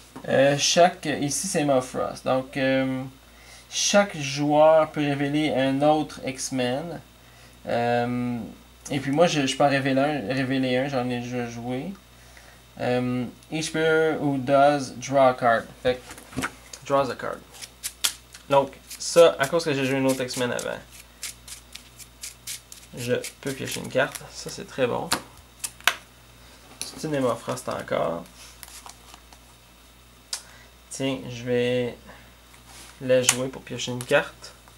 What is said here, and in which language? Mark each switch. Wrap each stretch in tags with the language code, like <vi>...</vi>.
<fr>Ici, c'est Emma Frost. Donc, chaque joueur peut révéler un autre X-Men. Et puis moi, je peux en révéler un, j'en ai déjà joué.</fr> <en>Each player who does draw a card.</en> <fr>Fait que,</fr> <en>draws a card.</en> <fr>Donc, ça, à cause que j'ai joué une autre X-Men avant, je peux piocher une carte. Ça, c'est très bon. C'est une Emma Frost encore. Tiens, je vais la jouer pour piocher une carte.</fr>